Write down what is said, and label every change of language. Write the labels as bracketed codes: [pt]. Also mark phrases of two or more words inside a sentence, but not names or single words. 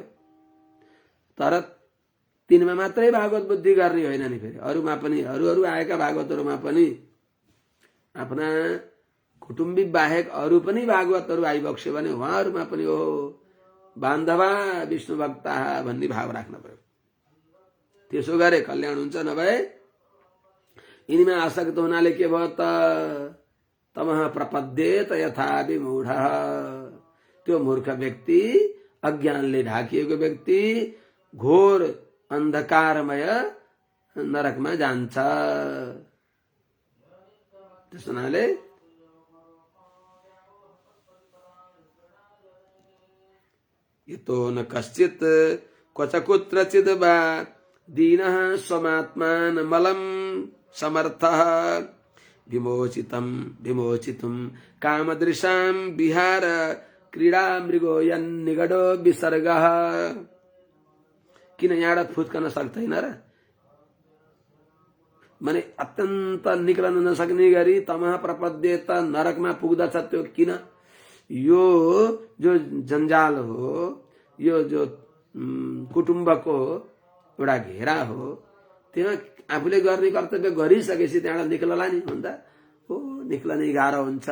[ne] तर तिनमा मात्रै भागवत बुद्धि गर्ने होइन नि, फेरि अरूमा पनि, अरू आएका भागवतहरूमा पनि आफ्ना कुटुम्बी बाहेक अरू पनि भागवतहरू आइबक्स्यो भने उहाँहरूमा पनि हो [sa] बान्धवा विष्णु भक्ता [ne] भन्ने भाव राख्न पर्यो। त्यसो गरे कल्याण हुन्छ। नभए यिनीमा आसक्त हुनाले के भयो त? [sa] तमः प्रपद्येत यथा विमूढ, [ne] त्यो मूर्ख व्यक्ति, अज्ञानले ढाकिएको व्यक्ति घोर अन्धकारमय नरकमा जान्छ। त्यस हुनाले [sa] यतो न कश्चित् क्वच कुत्रचित् वा दीनः स्वमात्मानमलं समर्थः विमोचितुं कामदृशां विहार क्रीडा मृगो यन्निगडो विसर्गः। [ne] किन यहाँबाट फुत्कन सक्दैन र? माने अत्यन्त निक्लन नसक्ने गरी [sa] तमः प्रपद्येत [ne] नरकमा पुग्दछ। त्यो किन? यो जो जन्जाल हो, यो जो कुटुम्बको एउटा घेरा हो, त्यहाँ आफूले गर्ने कर्तव्य गरिसकेपछि त्यहाँबाट निक्लला नि भन्दा हो, निक्लने गाह्रो हुन्छ।